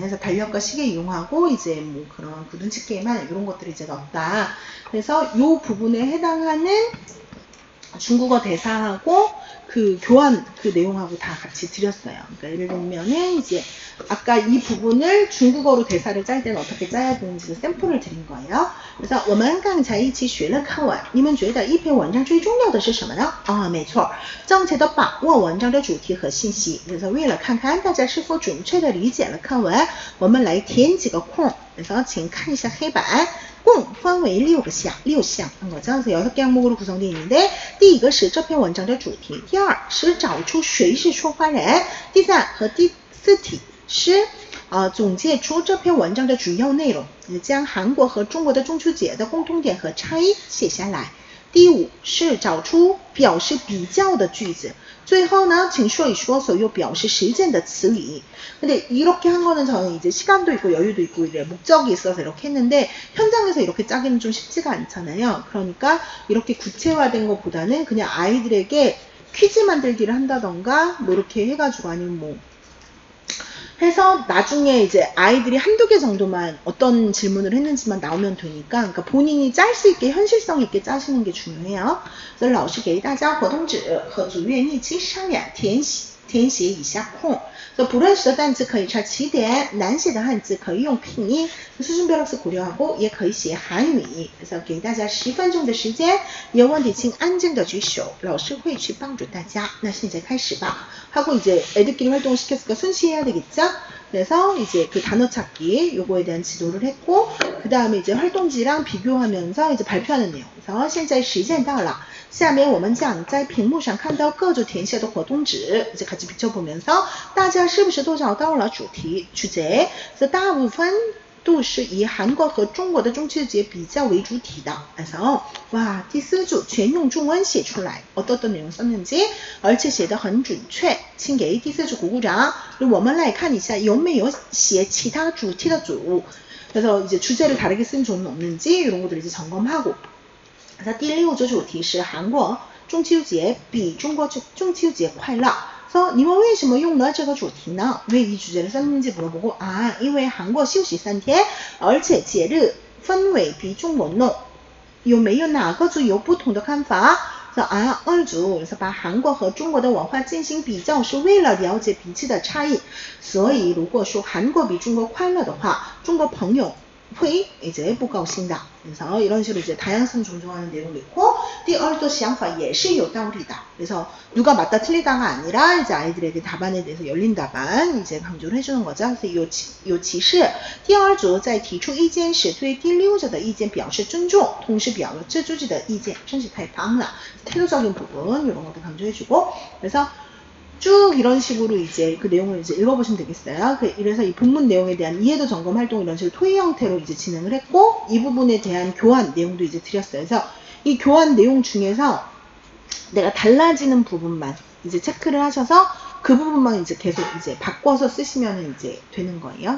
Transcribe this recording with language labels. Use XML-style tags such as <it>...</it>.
<ko>그래서 달력과 시계 이용하고 이제 뭐 그런 구둔치 게임만 이런 것들이 이제 없다. 그래서 요 부분에 해당하는 중국어 대사하고 그 교환 그 내용하고 다 같이 드렸어요. 그러니까 예를 들면은 이제 아까 이 부분을 중국어로 대사를 짤 때는 어떻게 짜야 되는지 샘플을 드린 거예요. 그래서</ko> <zh>我们刚才一起学了课文，你们觉得一篇文章最重要的是什么呢？没错，正确的把握文章的主题和信息。</zh> <ko>그래서</ko> <zh>为了看看大家是否准确的理解了课文，我们来填几个空。</zh> <ko>그래서</ko> <zh>请看一下黑板。 共分为6项，这样子</zh> <ko>6개 항목으로 구성되어 있는데</ko> <zh>第一个是这篇文章的主题，第二是找出谁是说话人，第三和第四题是总结出这篇文章的主要内容，将韩国和中国的中秋节的共同点和差异写下来。第五是找出表示比较的句子。最后呢，请说一说所有表示实践的词语。</zh> <ko>근데 이렇게 한 거는 저는 이제 시간도 있고 여유도 있고 이제 목적이 있어서 이렇게 했는데 현장에서 이렇게 짜기는 좀 쉽지가 않잖아요. 그러니까 이렇게 구체화된 것보다는 그냥 아이들에게 퀴즈 만들기를 한다던가 뭐 이렇게 해가지고 아니면 뭐 해서 나중에 이제 아이들이 한두 개 정도만 어떤 질문을 했는지만 나오면 되니까 그러니까 본인이 짤 수 있게 현실성 있게 짜시는 게 중요해요. 그래서</ko> <zh>老师给大家活动纸和组员一起商量填写以下空。</zh> <ko>그래서</ko> <zh>不认识的单词可以查起点，难写的汉字可以用拼音，</zh> <ko>수준별학습 고려하고</ko> <zh>也可以写韩语。</zh> <ko>그래서</ko> <zh>给大家10分钟的时间，有问题请安静的举手，老师会去帮助大家。那现在开始吧。</zh> <ko>하고 이제 애들끼리 활동을 시켰으니까 순시해야 되겠죠? 그래서 이제 그 단어 찾기 요거에 대한 지도를 했고 그 다음에 이제 활동지랑 비교하면서 이제 발표하는 내용. 그래서</ko> <zh>现在时间到了。下面我们将在屏幕上看到各组填写的活动纸，</zh> <ko>이제 같이 비춰보면서</ko> <zh>大家是不是都找到了主题주제？</zh> <ko>그래서</ko> <zh>大部分都是以韩国和中国的中秋节比较为主体的。</zh> <ko>그래서 와,</ko> <zh>第四组全用中文写出来，</zh> <ko>어떤 내용 썼는지，</ko> <zh>而且写得很准确，请给第四组鼓鼓掌。我们来看一下有没有写其他主题的组。</zh> <ko>그래서 이제 주제를 다르게 쓴组는 없는지 이런 것들 이제 점검하고. 그래서</ko> <zh>第六组主题是韩国中秋节比中国中秋节快乐。</zh> <ko>그래서</ko> <zh>你们为什么用了这个主题呢？</zh> <ko>왜 이 주제를 썼는지 물어보고</ko> <zh>因为韩国休息3天，而且节日氛围比中国浓。有没有哪个组有不同的看法？</zh> <ko>그래서</ko> <zh>二组 그래서 把韩国和中国的文化进行比较是为了了解彼此的差异。所以如果说韩国比中国快乐的话，中国朋友会</zh> <ko>이제</ko> <zh>不高兴的。</zh> <ko>그래서 이런 식으로 이제 다양성 존중하는 내용도 있고</ko> <zh>第二个想法也是有道理的。</zh> <ko>그래서 누가 맞다 틀리다가 아니라 이제 아이들에게 답안에 대해서 열린 답안 이제 강조를 해주는 거죠. 그래서</ko> <zh>有歧视。第二组在提出意见时对第六者的意见表示尊重，同时表了自己的意见，真是太棒了。</zh> <ko>태도적인 부분 이런 것도 강조해주고 그래서 쭉 이런 식으로 이제 그 내용을 이제 읽어보시면 되겠어요. 그래서 이 본문 내용에 대한 이해도 점검 활동 이런 식으로 토의 형태로 이제 진행을 했고 이 부분에 대한 교환 내용도 이제 드렸어요. 그래서 이 교환 내용 중에서 내가 달라지는 부분만 이제 체크를 하셔서 그 부분만 이제 계속 이제 바꿔서 쓰시면 이제 되는 거예요.</ko>